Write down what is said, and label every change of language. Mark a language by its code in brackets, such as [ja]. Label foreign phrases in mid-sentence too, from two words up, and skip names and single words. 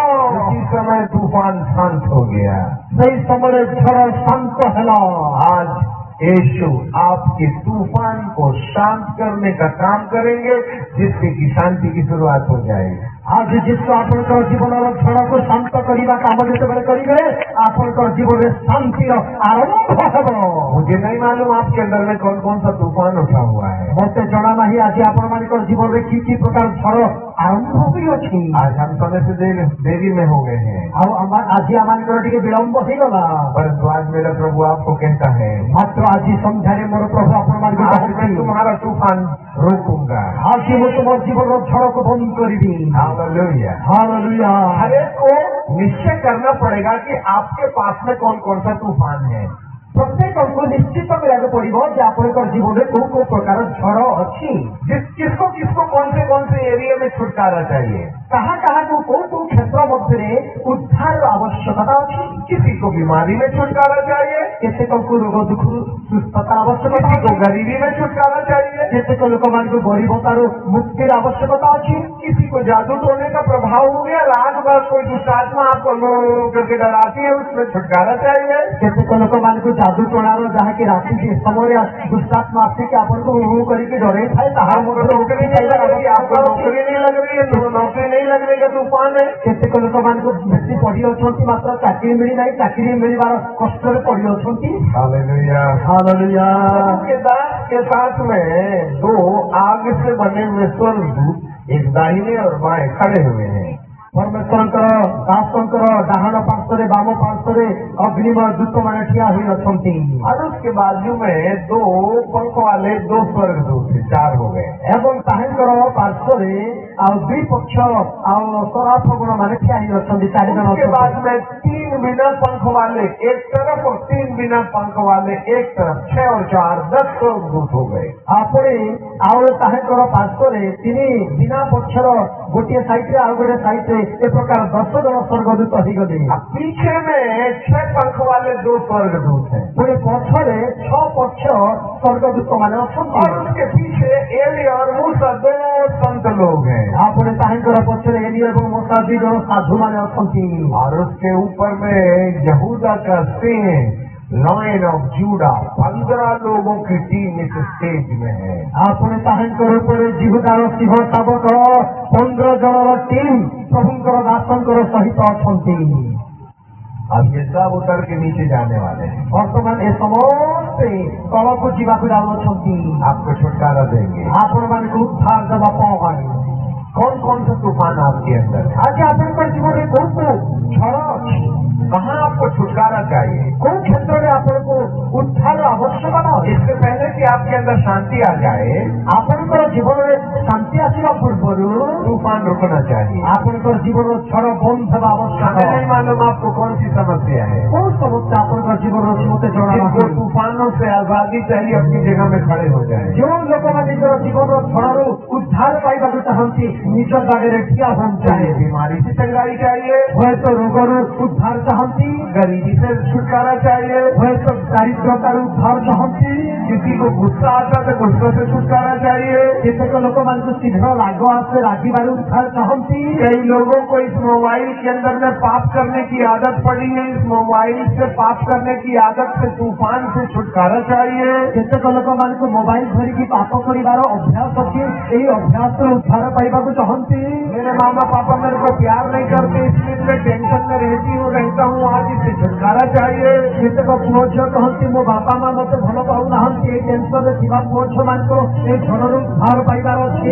[hi] उसी समय तूफान शांत हो गया। [or] ସେହି ସମୟରେ ଝଡ଼ ଶାନ୍ତ ହେଲା। [hi] आज यीशु आपके तूफान को शांत करने का काम करेंगे, जिससे कि शांति की शुरुआत हो जाएगी। [or] ଆଜି ଯୀଶୁ ଆପଣଙ୍କର ଜୀବନର ଝଡ଼କୁ ଶାନ୍ତ କରିବା କାମ ଯେତେବେଳେ କରିବେ ଆପଣଙ୍କର ଜୀବନରେ ଶାନ୍ତିର ଆରମ୍ଭ ହେବ। [hi] मुझे नहीं मालूम आपके अंदर में कौन कौन सा तूफान उठा हुआ है। [or] ମୋତେ ଜଣା ନାହିଁ ଆଜି ଆପଣମାନଙ୍କର ଜୀବନରେ କି କି ପ୍ରକାର ଝଡ଼ ଆରମ୍ଭ ହୋଇଅଛି। [hi] आज हम समय से देरी में हो गए हैं, [or] ଆଉ ଆଜି ଆମମାନଙ୍କର ଟିକେ ବିଳମ୍ବ ହେଇଗଲା। [hi] परंतु आज मेरा प्रभु आपको कहता है [or] ମାତ୍ର ଆଜି ସନ୍ଧ୍ୟାରେ ମୋର ପ୍ରଭୁ ଆପଣମାନଙ୍କୁ [hi] आज मैं [or] କହୁଛି [hi] तुम्हारा तूफान रोकूंगा। [or] ଆଜି ମୁଁ ତୁମ ଜୀବନର ଝଡ଼କୁ ବନ୍ଦ କରିବି। [hi] हालेलुया। [or] ହାଲେଲୁୟା। [hi] हर एक को निश्चय करना पड़ेगा कि आपके पास में कौन कौन सा तूफान है। [or] ପ୍ରତ୍ୟେକଙ୍କୁ ନିଶ୍ଚିତ କରିବାକୁ ପଡିବ ଯେ ଆପଣଙ୍କର ଜୀବନରେ କୋଉ କୋଉ ପ୍ରକାର ଝଡ଼ ଅଛି। [hi] किसको किसको कौन से एरिया में छुटकारा चाहिए। [or] କାହା କାହାକୁ କୋଉ କୋଉ କ୍ଷେତ୍ର ମଧ୍ୟରେ ଉଦ୍ଧାରର ଆବଶ୍ୟକତା ଅଛି। [hi] किसी को बीमारी में छुटकारा चाहिए, [or] କେତେକଙ୍କୁ ରୋଗ ଦୁଃଖରୁ ସୁସ୍ଥତା ଆବଶ୍ୟକତା [hi] किसी को [or] ଅଛି। [hi] गरीबी में छुटकारा चाहिए, [or] କେତେକ ଲୋକମାନଙ୍କୁ ଗରିବତାରୁ ମୁକ୍ତିର ଆବଶ୍ୟକତା ଅଛି। [hi] किसी को जादू टोने का प्रभाव हो गया, रात भर कोई दुष्ट आत्मा आपको लो करके डराती है, उसमें छुटकारा चाहिए। [or] କେତେକ ଲୋକମାନଙ୍କୁ ଯାଦୁ ଟଣାର ଯାହାକି ରାତି ସମୟରେ ଦୁଷ୍ଟାତ୍ମା ଆସିକି ଆପଣଙ୍କୁ ହୁହୁ କରିକି ଡରେଇ ଥାଏ ତାହା [hi] आपको नौकरी नहीं लग रही, आपको नौकरी नहीं लग रही है, नौकरी नहीं लगने का तूफान है। [or] କେତେକ ଲୋକମାନଙ୍କୁ ବେଶୀ ପଢି ଅଛନ୍ତି ମାତ୍ର ଚାକିରି ମିଳିନାହିଁ, ଚାକିରି ମିଳିବାର କଷ୍ଟରେ ପଡି ଅଛନ୍ତି। [hi] हालेलुया। [or] ହାଲେଲୁୟା। [hi] के दास के साथ में दो आग से बने हुए स्वर्गदूत एक दाहिने और बाएं खड़े हुए हैं। [or] ପରମେଶ୍ୱରଙ୍କର ଦାସଙ୍କର ଡାହାଣ ପାର୍ଶ୍ୱରେ ବାମ ପାର୍ଶ୍ୱରେ ଅଗ୍ନିମୟ ଦୂତମାନେ ଠିଆ ହୋଇ ଅଛନ୍ତି। [hi] और उसके बाजू में दो पंख वाले दो स्वर्गदूत थे, चार हो गए। [or] ଏବଂ ତାହାଙ୍କର ପାର୍ଶ୍ୱରେ ଆଉ ଦୁଇ ପକ୍ଷ ଆଉ ସରାଫଗୁଣ ମାନେ ଠିଆ ହୋଇ ଅଛନ୍ତି, ଚାରି ଜଣ [hi] उसके [or] ଅଛନ୍ତି। [hi] बाद में तीन बिना पंख वाले एक तरफ और तीन बिना पंख वाले एक तरफ, 6 और 4 10 स्वर्गदूत हो गए। [or] ପୁଣି ଆଉ ତାହାଙ୍କର ପାର୍ଶ୍ୱରେ ତିନି ବିନା ପକ୍ଷର ଗୋଟିଏ ସାଇଡରେ ଆଉ ଗୋଟେ ସାଇଡରେ ଏ ପ୍ରକାର 10 ଜଣ ସ୍ୱର୍ଗଦୂତ ହେଇଗଲେ। [hi] अब पीछे में 6 पंख वाले 2 स्वर्गदूत हैं [or] ପୁଣି ପଛରେ 6 ପକ୍ଷ ସ୍ୱର୍ଗଦୂତ ମାନେ ଅଛନ୍ତି। [hi] और उसके पीछे एली और मूसा 2 संत लोग हैं। [or] ପୁଣି ତାହାଙ୍କର ପଛରେ ଏଲି ଏବଂ ମୋଶା 2 ଜଣ ସାଧୁ ମାନେ ଅଛନ୍ତି। [hi] और उसके ऊपर में यहूदा का सिंह [en] lion of Judah [hi] 15 लोगों की टीम इस स्टेज में है। [or] ପୁଣି ତାହାଙ୍କର ଉପରେ ଜିହୁଦାର ସିଂହ ଶାବକ 15 ଜଣର ଟିମ୍ ପ୍ରଭୁଙ୍କର ଦାସଙ୍କର ସହିତ ଅଛନ୍ତି। [hi] अब ये सब उतर के नीचे जाने वाले हैं, [or] ବର୍ତ୍ତମାନ ଏ ସମସ୍ତେ ତଳକୁ ଯିବାକୁ ଯାଉଅଛନ୍ତି। [hi] आपको छुटकारा देंगे। [or] ଆପଣମାନଙ୍କୁ ଉଦ୍ଧାର ଦେବା ପାଇଁ [hi] कौन कौन सा तूफान आपके अंदर है, [or] ଆଜି ଆପଣଙ୍କ ଜୀବନରେ କୋଉ କୋଉ ଝଡ଼ ଅଛି, [hi] कहाँ आपको छुटकारा चाहिए। [or] କୋଉ କ୍ଷେତ୍ରରେ ଆପଣଙ୍କୁ ଉଦ୍ଧାର ଆବଶ୍ୟକତା ଅଛି। [hi] इससे पहले कि आपके अंदर शांति आ जाए, [or] ଆପଣଙ୍କର ଜୀବନରେ ଶାନ୍ତି ଆସିବା ପୂର୍ବରୁ [hi] तूफान रुकना चाहिए। [or] ଆପଣଙ୍କର ଜୀବନର ଝଡ଼ ବନ୍ଦ ହେବା [hi] हमें [or] ଆବଶ୍ୟକ। [hi] नहीं मालूम आपको कौन सी समस्या है। [or] କୋଉ ସମସ୍ୟା ଆପଣଙ୍କର ଜୀବନରେ ଅଛି ମୋତେ ଜଣା [hi] जिनको [or] ନାହିଁ। [hi] तूफानों से आजादी चाहिए अपनी जगह में खड़े हो जाए। [or] ଯେଉଁ ଲୋକମାନେ ନିଜର ଜୀବନର ଝଡ଼ରୁ ଉଦ୍ଧାର ପାଇବାକୁ ଚାହାନ୍ତି ନିଜ ଜାଗାରେ ଠିଆ ହୁଅନ୍ତୁ। [hi] चाहे बीमारी से चंगाई चाहिए, [or] ହୁଏତ ରୋଗରୁ ଉଦ୍ଧାର ଚାହାନ୍ତି, [hi] गरीबी से छुटकारा चाहिए, [or] ହୁଏତ ଦାରିଦ୍ର୍ୟତାରୁ ଉଦ୍ଧାର ଚାହାନ୍ତି, [hi] किसी को गुस्सा आता है तो गुस्से से छुटकारा चाहिए। [or] କେତେକ ଲୋକମାନଙ୍କୁ ଶୀଘ୍ର ରାଗ ଆସେ ରାଗିବାରୁ ଉଦ୍ଧାର ଚାହାନ୍ତି। [hi] कई लोगों को इस मोबाइल के अंदर में पाप करने की आदत पड़ी है, इस मोबाइल से पाप करने की आदत से तूफान से छुटकारा चाहिए। [or] କେତେକ ଲୋକମାନଙ୍କୁ ମୋବାଇଲ ଧରିକି ପାପ କରିବାର ଅଭ୍ୟାସ ଅଛି, ଏହି ଅଭ୍ୟାସରୁ ଉଦ୍ଧାର ପାଇବାକୁ ଚାହାନ୍ତି। [hi] मेरे मामा पापा मेरे को प्यार नहीं करते, इसलिए मैं टेंशन में रहता हूँ, आज इससे छुटकारा चाहिए। [or] କେତେକ ପୁଅ ଝିଅ କହନ୍ତି ମୋ ବାପା ମା ମତେ ଭଲ ପାଉନାହାନ୍ତି, ଏଇ ଟେନସନରେ ଥିବା ପୁଅ ଝିଅ ମାନଙ୍କର ଏଇ ଝଡ଼ରୁ ଉଦ୍ଧାର ପାଇବାର ଅଛି।